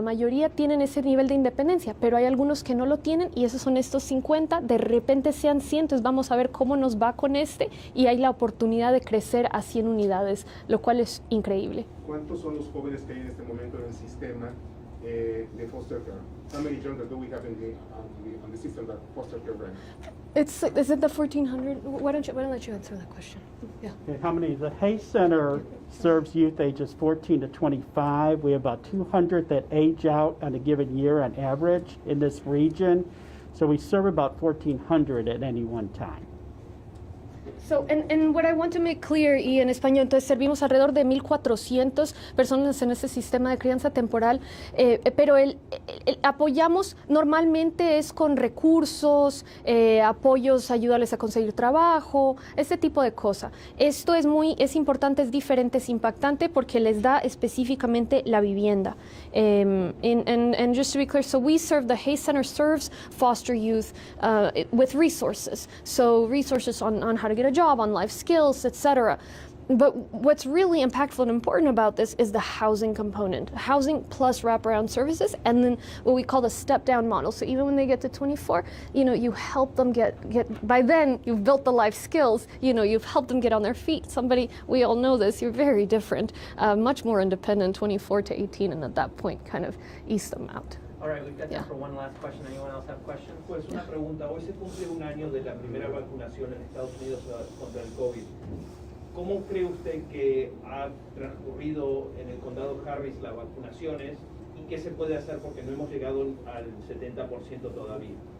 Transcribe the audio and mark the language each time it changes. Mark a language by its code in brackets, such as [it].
[es] La mayoría tienen ese nivel de independencia, pero hay algunos que no lo tienen y esos son estos 50. De repente sean 100, entonces vamos a ver cómo nos va con y hay la oportunidad de crecer a 100 unidades, lo cual es increíble. ¿Cuántos son los jóvenes que hay en este momento en el sistema de foster care? [en] How many children do we have on the system that foster care run? Is it the 1,400? Why don't I let you answer that question? Yeah. Okay, how many? The Hay Center serves youth ages 14 to 25. We have about 200 that age out on a given year on average in this region. So we serve about 1,400 at any one time. So, and what I want to make clear, [es] y en español, entonces servimos alrededor de 1,400 personas en ese sistema de crianza temporal, pero apoyamos normalmente es con recursos, apoyos, ayudarles a conseguir trabajo, ese tipo de cosas. Esto es importante, es diferente, es impactante porque les da específicamente la vivienda. [en] And just to be clear, so we serve, the Hay Center serves foster youth with resources. So resources on how to get a job, on life skills, etc. But what's really impactful and important about this is the housing component. Housing plus wraparound services, and then what we call the step-down model. So even when they get to 24, you help them get, by then you've built the life skills, you've helped them get on their feet. We all know this, you're very different, much more independent, 24 to 18, and at that point kind of ease them out. All right, we've got time for one last question. Anyone else have questions? [es] Pues una pregunta. Hoy se cumple un año de la primera vacunación en Estados Unidos contra el COVID. ¿Cómo cree usted que ha transcurrido en el condado Harris las vacunaciones y qué se puede hacer porque no hemos llegado al 70% todavía?